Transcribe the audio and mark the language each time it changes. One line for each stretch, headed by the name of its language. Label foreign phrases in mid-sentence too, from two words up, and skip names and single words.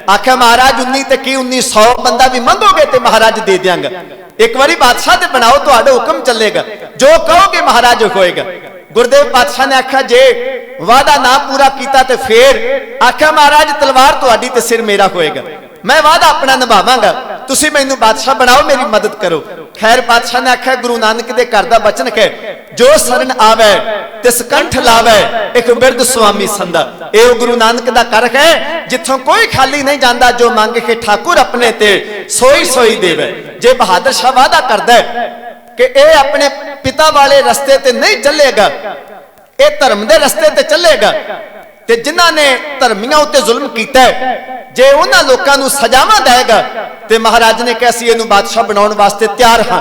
Punjabi: ਆਖਿਆ ਮਹਾਰਾਜ 19 ਤੇ ਕੀ 1900 ਬੰਦਾ ਭੀ ਮੰਗੋਗੇ ਤੇ ਮਹਾਰਾਜ ਦੇ ਦਿਆਂਗਾ, ਇਕ ਬਾਰੀ ਬਾਦਸ਼ਾਹ ਤੇ ਬਣਾਓ ਤੁਹਾਡਾ ਹੁਕਮ ਚਲੇਗਾ, ਜੋ ਕਹੋਗੇ ਮਹਾਰਾਜ ਹੋਏਗਾ। ਗੁਰਦੇਵ ਪਾਤਸ਼ਾਹ ਨੇ ਆਖਿਆ ਜੇ ਵਾਅਦਾ ਨਾ ਪੂਰਾ ਕੀਤਾ ਤੋ ਫਿਰ ਆਖਿਆ ਮਹਾਰਾਜ ਤਲਵਾਰ ਤੁਹਾਡੀ ਤੇ ਸਿਰ ਮੇਰਾ ਹੋਏਗਾ, ਮੈਂ ਵਾਅਦਾ ਅਪਣਾ ਨਿਭਾਵਾਂਗਾ, ਤੁਸੀਂ ਮੈਨੂੰ ਬਾਦਸ਼ਾਹ ਬਣਾਓ ਮੇਰੀ ਮਦਦ ਕਰੋ। ਖ਼ੈਰ ਪਾਤਸ਼ਾਹ ਨੇ ਆਖਿਆ ਗੁਰੂ ਨਾਨਕ ਦੇ ਘਰ ਦਾ ਬਚਨ ਹੈ ਜੋ ਸ਼ਰਣ ਆਵੇ ਤਿਸ ਕੰਠ ਲਾਵੇ ਏਕ ਬਿਰਦ ਸੁਆਮੀ ਸੰਦਾ। ਯੇ ਗੁਰੂ ਨਾਨਕ ਦਾ ਘਰ ਹੈ ਜਿਥੋਂ
Hindi: कोई खाली नहीं जाता,
Punjabi: ਜੋ ਮਾਂਗੇ ਕੇ ਠਾਕੁਰ ਅਪਨੇ ਤੇ ਸੋਈ ਸੋਈ ਦੇਵੇ। ਜੇ ਬਹਾਦਰ ਸ਼ਾਹ ਵਾਅਦਾ ਕਰਦਾ ਹੈ ਕਿ ਯੇ ਅਪਨੇ ਪਿਤਾ ਵਾਲੇ ਰਸਤੇ ਤੇ ਨਹੀਂ ਚਲੇਗਾ, ਯੇ ਧਰਮ ਦੇ ਰਸਤੇ ਤੇ ਚਲੇਗਾ, ਤੇ ਜਿਨ੍ਹਾਂ ਨੇ ਧਰਮੀਆਂ ਉੱਤੇ ਜ਼ੁਲਮ ਕੀਤਾ ਹੈ, ਜੇ ਉਨ੍ਹਾਂ ਲੋਕਾਂ ਨੂੰ ਸਜ਼ਾਵਾਂ ਦੇਗਾ ਤੇ ਮਹਾਰਾਜ ਨੇ ਕਹਾ ਸੀ ਇਹਨੂੰ ਬਾਦਸ਼ਾਹ ਬਣਾਉਣ ਵਾਸਤੇ ਤਿਆਰ ਹਾਂ।